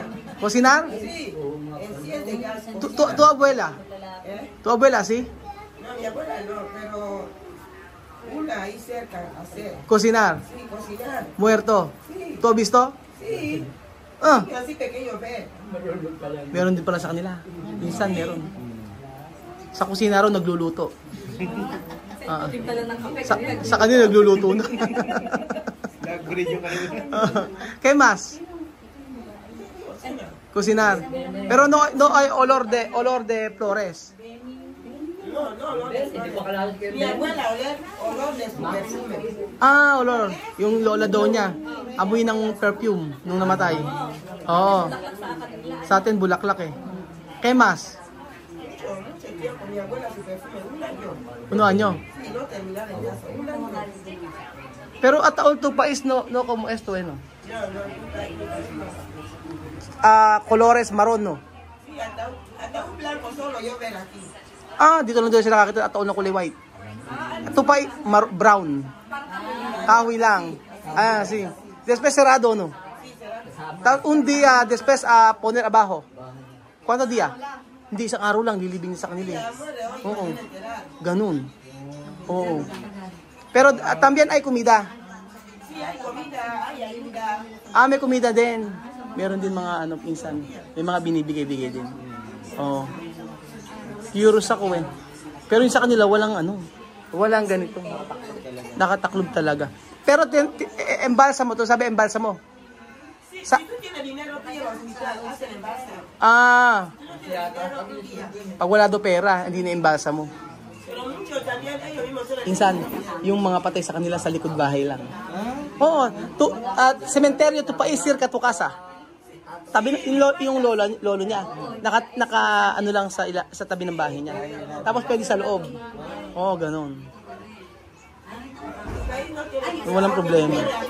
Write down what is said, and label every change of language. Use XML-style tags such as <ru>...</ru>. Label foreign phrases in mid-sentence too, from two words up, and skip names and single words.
<es>¿Cocinar? Sí, enciende gas. ¿Tu abuela? ¿Eh? ¿Tu abuela sí? No, mi abuela no, pero una ahí cerca hacer. Cocinar. Sí, cocinar. Muerto. Sí, ¿Tú has visto? sí. Ah, Y así pequeño ve.</es> <tl>meron din pala sa kanila. Minsan meron. Sa kusina raw nagluluto. Sa kanila nagluluto na. Nag-video ka rin.</tl> <es>¿Qué más? Cocinar. Pero no hay olor de flores. No, olor de flores. Mi abuela olor de su perfume. Ah, olor.</es> <tl>Yung lola daw niya. Amoy ng perfume nung namatay. Oo. Sa atin bulaklak eh.</tl> <es>¿Qué más? Mucho tiempo mi abuela su perfume, un año.</es> <tl>Ano anyo?</tl> <es>Sí, no terminar el caso, un año. Pero</es> <en>at all</en> <es>tu país no como esto no. No, Colores marron no. sí, hasta un blanco solo yo ver aquí.</es> <tl>Dito lang daw sila nakakita</tl> <en>at all</en> <tl>na kulay white.</tl> <es>Tu país brown.</es> <tl>Kahoy lang.</tl> <es>Sí. Después cerrado no. Un día después poner abajo. ¿Cuántos días?</es> <tl>Hindi, isang araw lang lilibing sa kanila. Oo. Ganun. Oo.</tl> <es>Pero también hay comida. Sí, hay comida, hay ayuda.</es> <tl>May comida din. Meron din mga pinsan. May mga binibigay-bigay din. Oo. Curious ako eh. Pero yung sa kanila walang ganito. Nakataklob talaga. Pero embalsa mo to, sabi embalsa mo.</tl> <es>Si tú tienes dinero, tú llevas a hospital, hacen embalse.</es> <tl>Pag wala do pera, hindi na embalsa mo.</tl> <es>Pero muchos también, ellos mismos son</es> <tl>Insan, yung mga patay sa kanila sa likod bahay lang. Oo, sementeryo to paisir ka to kasa. Tabi yung lolo niya, naka ano lang sa tabi ng bahay niya. Tapos pwede sa loob. Oo, ganun. Walang problema.</tl>